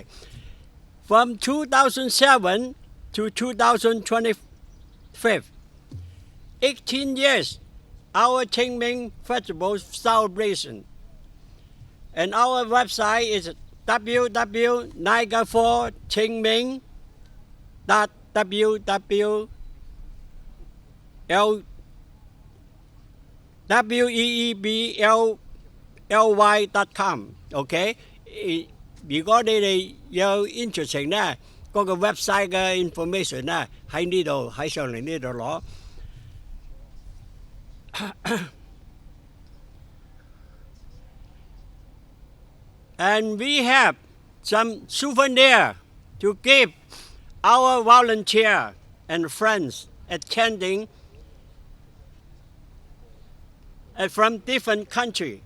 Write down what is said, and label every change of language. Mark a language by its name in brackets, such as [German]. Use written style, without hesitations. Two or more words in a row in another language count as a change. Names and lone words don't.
[English] From 2007 to 2025, 18 years, our Ching Ming Festival celebration. And our website is www.niagarafallschingming.com. [Cantonese] www.weebly.com OK 如果你哋有 interest 咧，嗰個 website 嘅 information 咧喺呢度，喺上嚟呢度攞。 [English] And we have some souvenir to give our volunteer and friends attending from different countries.